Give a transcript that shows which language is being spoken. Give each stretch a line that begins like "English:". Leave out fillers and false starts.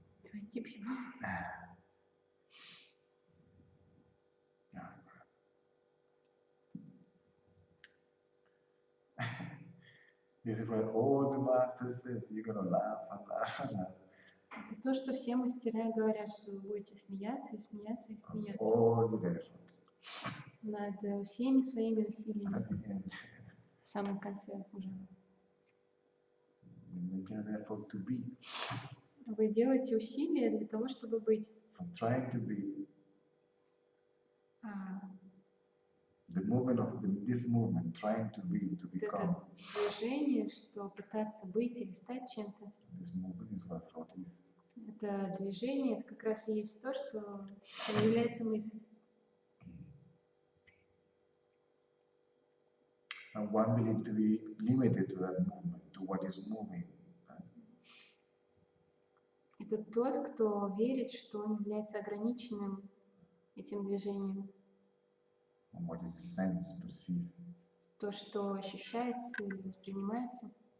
English: 20 people. This is what all the masters says. You're gonna laugh and laugh and laugh.
Russian: Это то, что все мастера говорят, что вы будете смеяться и смеяться и смеяться
English: All the efforts.
Russian: над всеми своими
English: And
Russian: усилиями.
English: at the end,
Russian: В самом конце уже.
English: you make an effort to be.
Russian: Вы делаете усилия для того, чтобы быть.
English: From trying to be,
Russian: А,
English: the movement of this movement, trying to be, to
Russian: вот
English: become.
Russian: это движение, что пытаться быть или стать чем-то,
English: This movement is what thought is.
Russian: это движение, это как раз и есть то, что является мыслью.
English: And one believes to be limited to that movement, to what is moving. Right?
Russian: Это тот, кто верит, что он является ограниченным этим движением.
English: And what is sense perceived,
Russian: То, что ощущается и воспринимается,